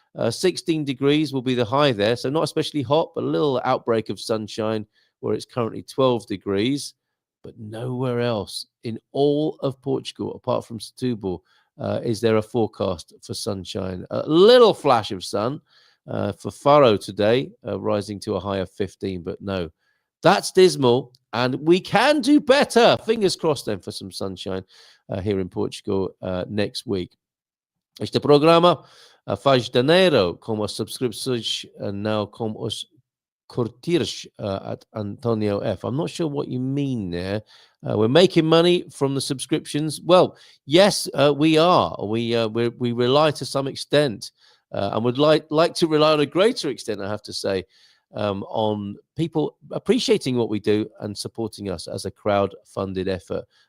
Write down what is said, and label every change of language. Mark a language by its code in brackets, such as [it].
[en] 16 degrees will be the high there. So not especially hot, but a little outbreak of sunshine, where it's currently 12 degrees, but nowhere else in all of Portugal, apart from Setúbal, is there a forecast for sunshine. A little flash of sun for Faro today, rising to a high of 15, but no, that's dismal, and we can do better. Fingers crossed then for some sunshine here in Portugal next week. [pt] Este programa faz dinheiro com as subscripções, não com os curtirs at Antonio F. [en] I'm not sure what you mean there. We're making money from the subscriptions. Well, yes, we are. We rely to some extent, and would like to rely on a greater extent, I have to say, on people appreciating what we do and supporting us as a crowd-funded effort.